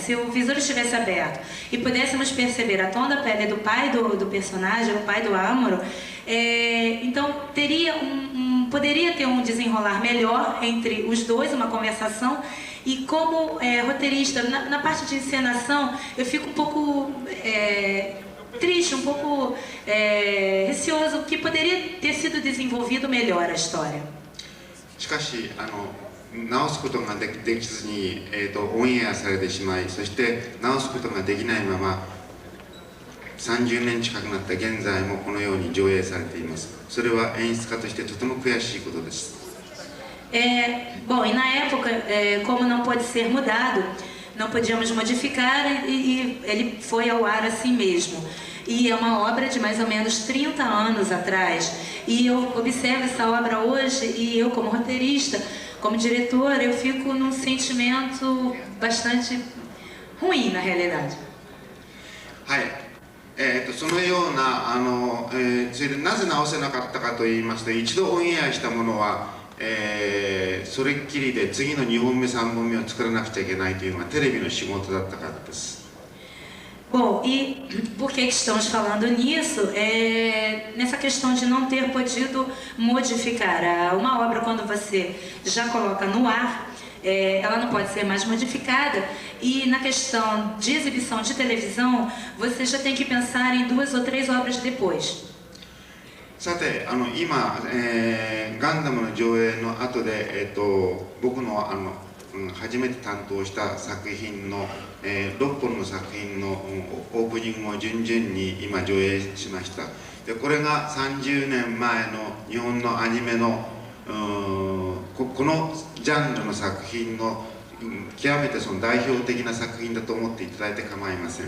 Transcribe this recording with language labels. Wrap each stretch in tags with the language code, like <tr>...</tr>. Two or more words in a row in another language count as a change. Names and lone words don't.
<pt>Se o visor estivesse aberto e pudéssemos perceber a tom da pele do pai do personagem, o pai do Amuro, então poderia ter um desenrolar melhor entre os dois, uma conversação. E como roteirista, na parte de encenação, eu fico um pouco triste, um pouco receoso, que poderia ter sido desenvolvido melhor a história.</pt> <ja>しかし直すことができずに、オンエアされてしまい、そして直すことができないまま30年近くなった現在もこのように上映されています。それは演出家としてとても悔しいことです。</ja> <pt>Bom, e na época, como não pôde ser mudado, não podíamos modificar e ele foi ao ar assim mesmo. E é uma obra de mais ou menos 30 anos atrás. E eu observo essa obra hoje e eu, como roteirista, como diretor, eu fico num sentimento bastante ruim, na realidade.</pt> <ja>はい。そのようなそれでなぜ直せなかったかと言いますと、一度オンエアしたものは、それっきりで次の2本目3本目を作らなくちゃいけないというのがテレビの仕事だったからです。</ja> <pt>Bom, e por que estamos falando nisso? Nessa questão de não ter podido modificar. Uma obra, quando você já coloca no ar, ela não pode ser mais modificada. E na questão de exibição de televisão, você já tem que pensar em 2 ou 3 obras depois.</pt> <ja>さて今、ガンダムの上映の後で、僕の初めて担当した作品の、6本の作品のオープニングを順々に今上映しました。でこれが30年前の日本のアニメのこのジャンルの作品の極めてその代表的な作品だと思っていただいて構いません。</ja>